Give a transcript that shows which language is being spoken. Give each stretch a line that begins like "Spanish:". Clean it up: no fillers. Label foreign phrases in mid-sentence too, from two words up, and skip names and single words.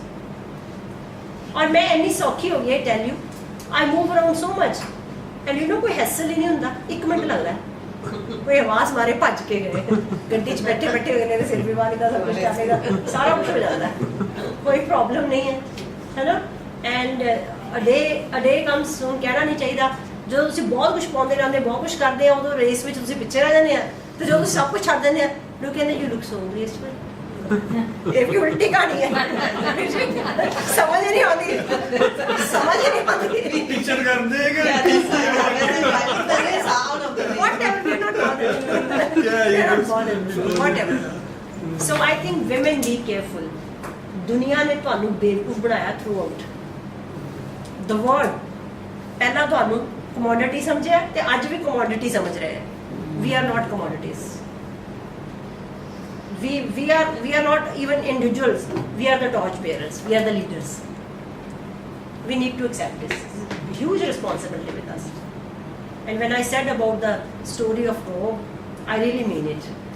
Hindi: और मैं इतनी सौखी हो गई,
English: I tell you, I move around so much, and you know
Hindi: कोई hassle ही नहीं होता। 1 मिनट लगता है, कोई आवाज मारे
Punjabi: ਭੱਜ ਕੇ ਗਏ ਗੱਡੀ ਚ ਬੈਠੇ ਬੈਠੇ
Hindi: हुए सिर भी मारेगा, सब कुछ करेगा, सारा कुछ हो जाता है, कोई प्रॉब्लम नहीं है ना।
English: and a day comes,
Punjabi: ਹੁਣ ਕਹਿਣਾ ਨਹੀਂ ਚਾਹੀਦਾ, ਜਦੋਂ ਤੁਸੀਂ ਬਹੁਤ ਕੁਝ ਪਾਉਂਦੇ ਰਹਿੰਦੇ, ਬਹੁਤ ਕੁਝ ਕਰਦੇ ਆ, ਉਦੋਂ ਰੇਸ ਵਿੱਚ ਤੁਸੀਂ ਪਿੱਛੇ ਰਹਿ ਜਾਂਦੇ ਆ, ਤੇ ਜਦੋਂ ਤੁਸੀਂ ਸਭ ਕੁਝ ਛੱਡ ਦਿੰਦੇ ਆ, ਲੋਕ ਕਹਿੰਦੇ
English: you look so graceful.
Punjabi: ਇਹ ਵੀ ਉਲਟੀ ਕਹਾਣੀ ਹੈ, ਸਮਝ ਨਹੀਂ ਆਉਂਦੀ, ਸਮਝ ਨਹੀਂ ਆਉਂਦੀ। ਟੀਚਰ ਕਰਦੇ ਹੈਗੇ
English: whatever, we're not bothered. We're not bothered. Whatever. So I think women be careful.
Punjabi: ਦੁਨੀਆ ਨੇ ਤੁਹਾਨੂੰ ਬੇਵਕੂਫ ਬਣਾਇਆ
English: throughout the world.
Punjabi: ਪਹਿਲਾਂ ਤੁਹਾਨੂੰ commodity ਸਮਝਿਆ ਤੇ ਅੱਜ ਵੀ commodity ਸਮਝ ਰਹੇ ਹੈ।
English: We are not commodities. We are not even individuals. We are the torch bearers. We are the leaders. We need to accept this. Huge responsibility with us. And when I said about the story of Job, I really mean it.